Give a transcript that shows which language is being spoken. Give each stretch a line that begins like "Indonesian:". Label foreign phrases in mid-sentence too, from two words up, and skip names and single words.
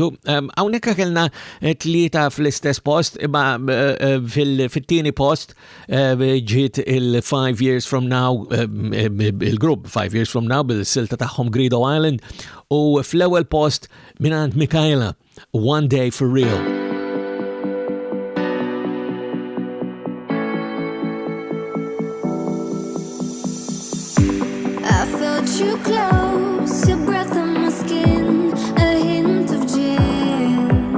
Maltese: Hawnhekk kellna tlieta fl-istess post, imma fit-tieni post ġiet il-5 Years From Now, il-grupp 5 Years From Now bil-silta tagħhom Greedo Island, u fl-ewwel post minant Mikaela, One Day For Real.
English: You close, your breath on my skin, a hint of gin.